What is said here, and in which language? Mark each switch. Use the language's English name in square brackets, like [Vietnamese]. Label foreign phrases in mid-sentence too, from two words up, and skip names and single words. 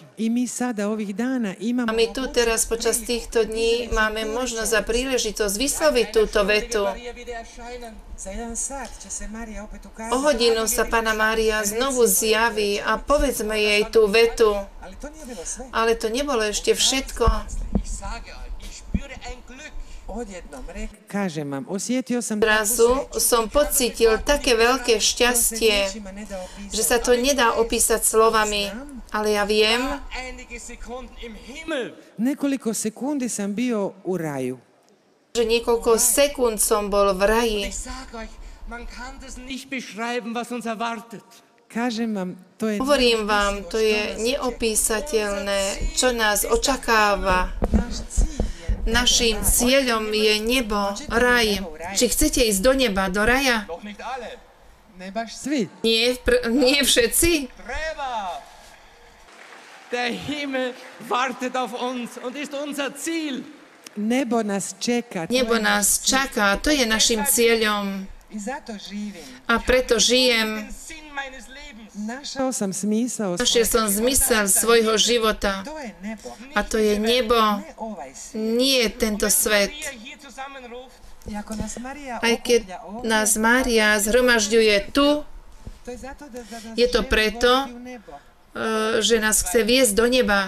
[Croatian] I mi sada ovih dana imamo [Slovak] A my tu teraz počas týchto dní máme možnosť a príležitosť vysloviť túto vetu. [German] Maria wieder erscheinen. [Croatian] za 1 sat će se Marija opet ukazati. [Slovak] O hodinu sa Panna Mária znovu zjaví a povedzme jej tú vetu. [Croatian] Ali to nije bilo sve. [Slovak] Ale to nebolo ešte všetko. [German] Ich sage euch, ich spüre ein Glück. [Croatian] Odjednom kažem vam, osjetio sam [Slovak] Zrazu som pocítil také veľké šťastie, že sa to nedá opísať slovami, ale ja viem, [German] Einige Sekunden im Himmel. [Croatian] Nekoliko sekundi sam bio u raju. [Slovak] že niekoľko sekúnd som bol v raji. [German] Ich sage euch, man kann das nicht beschreiben, was uns erwartet. [Croatian] Kažem vam, to je [Slovak] Hovorím vám, to je neopísateľné, čo nás očakáva. [Croatian] naš cilj. [Slovak] Naším cieľom je nebo, raj. Či chcete ísť do neba, do raja? [German] Doch nicht alle. [Croatian] Ne baš svi. [Slovak] Nie všetci. Träber! [German] Der Himmel wartet auf uns und ist unser Ziel. [Croatian] Nebo nas čeka. [Slovak] Nebo nás čaká, to je našim cieľom. A preto žijem. Našiel som zmysel svojho života. A to je nebo, nie tento svet. Aj keď nás Mária zhromažďuje tu, je to preto, že nás chce viesť do neba.